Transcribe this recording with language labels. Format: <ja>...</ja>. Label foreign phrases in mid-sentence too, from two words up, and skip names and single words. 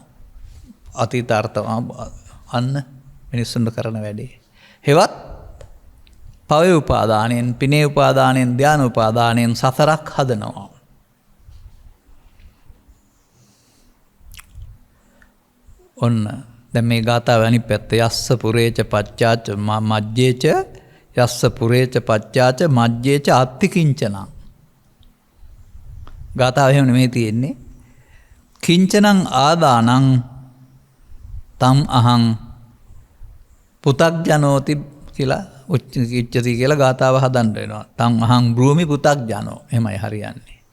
<si>අතීත අර්ථ අන්න මිනිස්සුන්ට කරන වැඩේ. හෙවත් පවේ උපාදානයෙන්, පිනේ උපාදානයෙන්, ධාන උපාදානයෙන් සතරක් හදනවා. ඔන්න දැන් මේ ගාථාව අනිත් පැත්ත</si> <pi>යස්ස පුරේච පච්චාච මජ්ජේච යස්ස පුරේච පච්චාච මජ්ජේච අත්තිකිංචනං.</pi> <si>ගාථාව එහෙම නෙමෙයි තියෙන්නේ.</si> <pi>කිංචනං ආදානං තම් අහං පුතග්ජනෝති</pi> <si>කියලා</si> <pi>උච්චති</pi> <si>කියලා ගාථාව හදන්න වෙනවා.</si> <pi>තම් අහං බ්‍රූමි පුතග්ජනෝ.</pi> <si>එහෙමයි හරියන්නේ.</si>